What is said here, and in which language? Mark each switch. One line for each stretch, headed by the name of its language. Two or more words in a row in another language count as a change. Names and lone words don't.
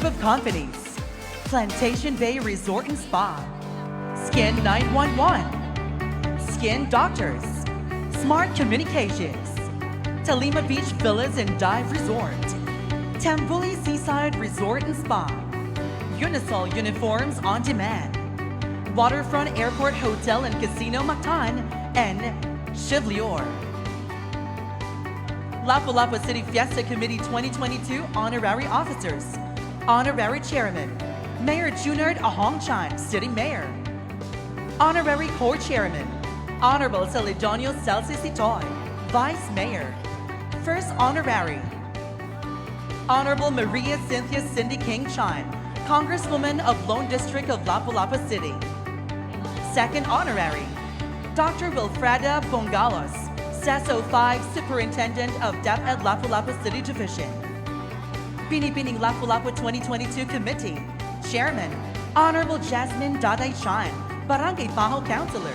English: of Companies, Plantation Bay Resort and Spa, Skin 911, Skin Doctors, Smart Communications, Talima Beach Villas and Dive Resort, Tambuli Seaside Resort and Spa, Unisol Uniforms on Demand, Waterfront Airport Hotel and Casino Mactan, and Chevlier. Lapu-Lapu City Fiesta Committee 2022 Honorary Officers. Honorary Chairman, Mayor Junard Ahongchan, City Mayor. Honorary Co-Chairman, Honorable Celedonio Celsi Sitoy, Vice Mayor. First Honorary, Honorable Maria Cynthia Cindy King Chan, Congresswoman of Lone District of Lapu-Lapu City. Second Honorary, Dr. Wilfreda Bongalos, SESO 5 Superintendent of DepEd Lapu-Lapu City Division. Binibining Lapu-Lapu 2022 Committee, Chairman, Honorable Jasmine Daday Chan, Barangay Paho Councilor.